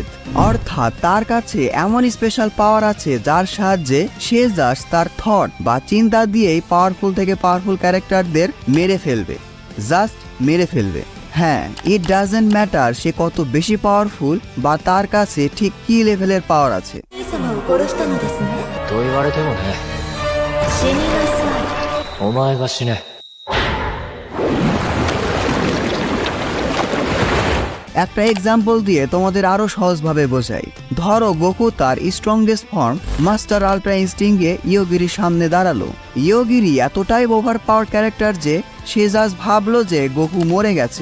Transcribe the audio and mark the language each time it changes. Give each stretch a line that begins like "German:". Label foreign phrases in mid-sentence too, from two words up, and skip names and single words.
Bangla: অর্থাৎ তার কাছে এমন
English: special power
Bangla: আছে যার সাহায্যে সে জাস্ট তার থট বা চিন্তা দিয়েই পাওয়ারফুল থেকে
English: powerful characters
Bangla: মেরে ফেলবে, জাস্ট মেরে ফেলবে। হ্যাঁ,
English: it doesn't matter
Bangla: সে কত বেশি পাওয়ারফুল বা তার কাছে ঠিক কি লেভেলের পাওয়ার আছে।
Japanese: と言われてもね。死になさい。お前が死ね。
Bangla: একটা এক্সাম্পল দিয়ে তোমাদের আরো সহজভাবে বোঝাই। ধরো গোকু তার
English: strongest form
Bangla: মাস্টার আল্ট্রা ইনস্টিংক্টে ইয়োগিরির সামনে দাঁড়ালো। ইয়োগিরি এতটাই
English: over power character
Bangla: যে সে জাস্ট ভাবলো যে গোকু মরে গেছে।